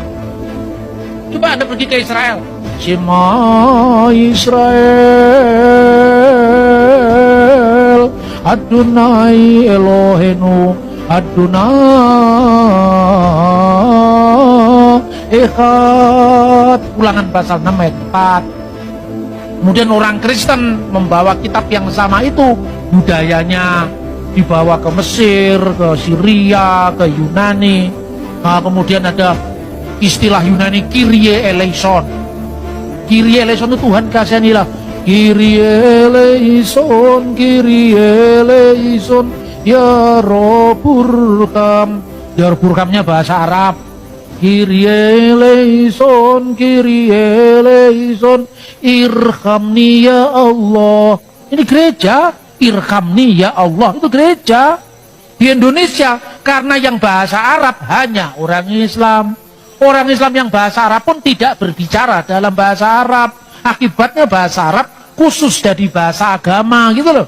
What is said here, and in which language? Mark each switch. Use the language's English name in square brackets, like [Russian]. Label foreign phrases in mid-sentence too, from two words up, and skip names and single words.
[Indonesian] Coba Anda pergi ke Israel, [Hebrew] שְׁמַע יִשְׂרָאֵל, אֲדֹנָי אֱלֹהֵינוּ, אֲדֹנָי אֶחָד, [Indonesian] Ulangan pasal 6 ayat 4. Kemudian orang Kristen membawa kitab yang sama itu, budayanya dibawa ke Mesir, ke Syria, ke Yunani. Nah, kemudian ada istilah Yunani [Greek] Κύριε ἐλέησον. Κύριε ἐλέησον [Indonesian] itu Tuhan kasihanilah. [Greek] Κύριε ἐλέησον, Κύριε ἐλέησον, [Arabic] يا ربكم. يا ربكم [Indonesian] bahasa Arab. [Greek] Κύριε ἐλέησον, Κύριε ἐλέησον, [Arabic] ارحمني يا الله. [Indonesian] Ini gereja, [Arabic] ارحمني يا الله, [Indonesian] itu gereja. Di Indonesia, karena yang bahasa Arab hanya orang Islam. Orang Islam yang bahasa Arab pun tidak berbicara dalam bahasa Arab. Akibatnya bahasa Arab khusus jadi bahasa agama gitu loh.